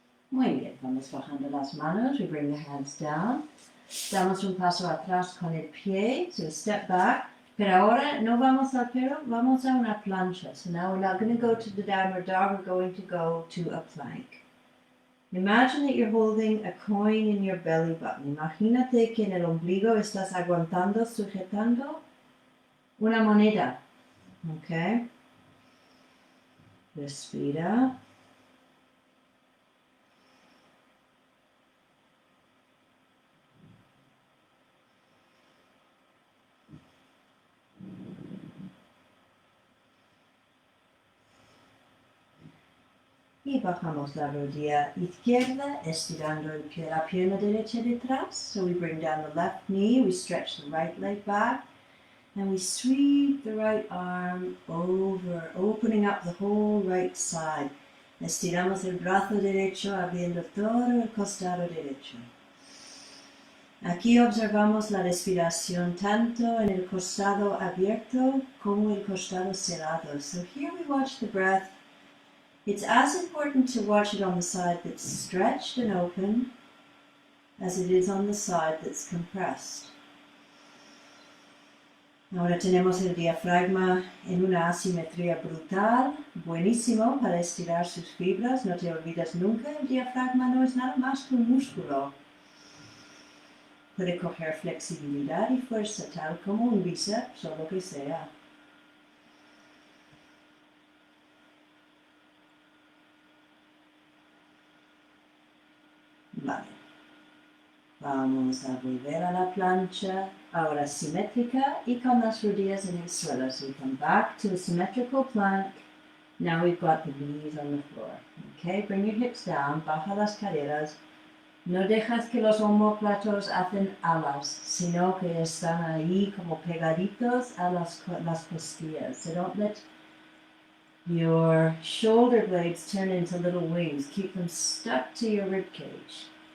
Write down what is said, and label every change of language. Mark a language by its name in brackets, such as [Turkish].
[Spanish] Muy bien, vamos bajando las manos. [English] We bring the hands down. [Spanish] Damos un paso atrás con el pie, [English] so step back. [Spanish] Pero ahora no vamos al perro, vamos a una plancha. [English] So now we're not going to go to the downward dog, we're going to go to a plank. Imagine that you're holding a coin in your belly button. [Spanish] Imagínate que en el ombligo estás aguantando, sujetando una moneda. Okay? Respira. Y bajamos la rodilla izquierda, estirando el pie, la pierna derecha detrás. [English] So we bring down the left knee, we stretch the right leg back, and we sweep the right arm over, opening up the whole right side. [Spanish] Estiramos el brazo derecho, abriendo todo el costado derecho. Aquí observamos la respiración tanto en el costado abierto como el costado cerrado. [English] So here we watch the breath. It's as important to watch it on the side that's stretched and open as it is on the side that's compressed. [Spanish] Ahora tenemos el diafragma en una asimetría brutal, buenísimo para estirar sus fibras. No te olvides nunca, el diafragma no es nada más que un músculo. Puede coger flexibilidad y fuerza tal como un bíceps o lo que sea. Vale. Vamos a volver a la plancha, ahora simétrica y con las rodillas en el suelo. [English] So we come back to a symmetrical plank. Now we've got the knees on the floor. Okay, bring your hips down, [Spanish] baja las caderas. No dejas que los omóplatos hacen alas, sino que están ahí como pegaditos a las costillas. [English] So don't let your shoulder blades turn into little wings. Keep them stuck to your rib cage.